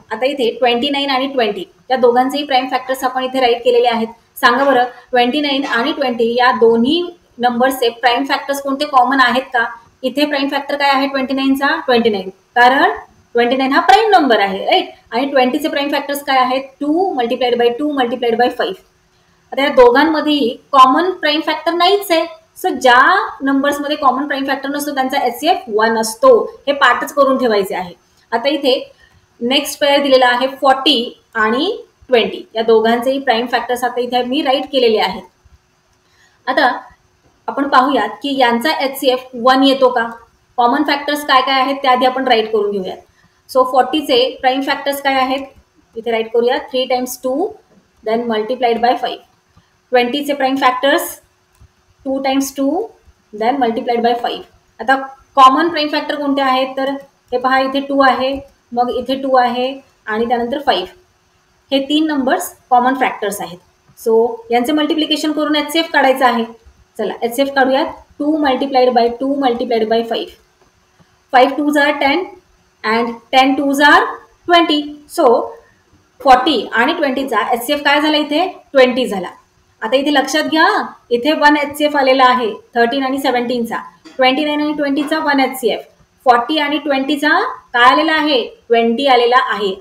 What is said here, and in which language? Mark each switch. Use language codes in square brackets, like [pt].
[mr] आता इथे 29 आणि 20 या दोघांचेही प्राईम फॅक्टर्स आपण इथे राईट केलेले आहेत. सांगा बरं, 29 आणि 20 या दोन्ही नंबरचे प्राईम फॅक्टर्स कोणते कॉमन आहेत का? इथे प्राईम फॅक्टर काय आहे 29चा? 29, कारण 29 हा प्राईम नंबर आहे. राईट. आणि 20चे प्राईम फॅक्टर्स काय आहेत? 2 मल्टिप्लाइड बाय 2 मल्टिप्लाइड बाय 5. आता या दोघांमध्येही कॉमन प्राईम फॅक्टर नाहीच आहे. सो ज्या नंबर्समध्ये कॉमन प्राईम फॅक्टर नसतो त्यांचा HCF 1 असतो. हे पाठच करून ठेवायचे आहे. आता इथे नेक्स्ट पेअर दिलेला आहे 40 आणि 20. या दोघांचेही प्राईम फॅक्टर्स आता इथे मी राईट केलेले आहेत. आता आपण पाहूयात की यांचा HCF 1 येतो का? कॉमन फॅक्टर्स काय काय आहेत त्या आधी आपण राईट करून घेऊयात. सो 40चे प्राईम फॅक्टर्स काय आहेत? इथे राईट करूया. 3 times 2 then multiplied by 5. 20चे prime factors 2 times 2 then multiplied by 5. आता कॉमन प्राईम फॅक्टर कोणते आहेत? तर हे पहा, इथे 2 आहे, मग इथे 2 आहे आणि त्यानंतर 5. हे 3 नंबर्स कॉमन फॅक्टर्स आहेत. सो यांचे मल्टिप्लिकेशन करून HCF काढायचं आहे. चला HCF काढूयात. 2 multiplied by 2 multiplied by 5. [en] 5 2s are 10 and 10 2s are 20. [mr] So 40 आणि 20चा HCF काय झाला? इथे 20 झाला. आता इथे लक्षात घ्या, इथे 1 HCF आलेला आहे 13 आणि 17चा. 29 आणि 20चा 1 HCF. 40 आणि 20चा काय आलेला आहे, 20 आलेला आहे.